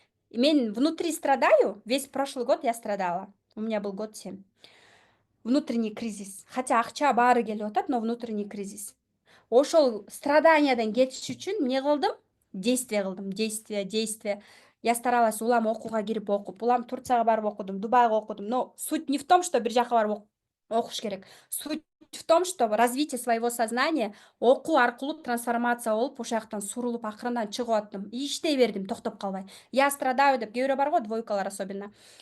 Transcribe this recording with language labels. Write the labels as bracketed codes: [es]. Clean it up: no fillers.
[ru] Мен внутри страдаю, весь прошлый год я страдала. У меня был год 7. Внутренний кризис. Хотя [ky] акча баары келип атат, [ru] но внутренний кризис. [ky] Ошол страданиядан кетиш үчүн эмне кылдым? Действие кылдым. Действие. [ru] Я старалась [ky] улам окууга кирип окуп, улам Турцияга барып окудум, Дубайга окудум. [ru] Но суть не в том, что [ky] бир жака барып окуш керек. [ru] Суть в том, что развитие своего сознания [ky] окуу аркылуу трансформация болуп, ошол жактан сурулуп, акырындан чыгып аттым. Иштей бердим, токтоп калбай. [ru] Я страдаю [ky] деп кээ бирөө бар го, двойкалар особенно.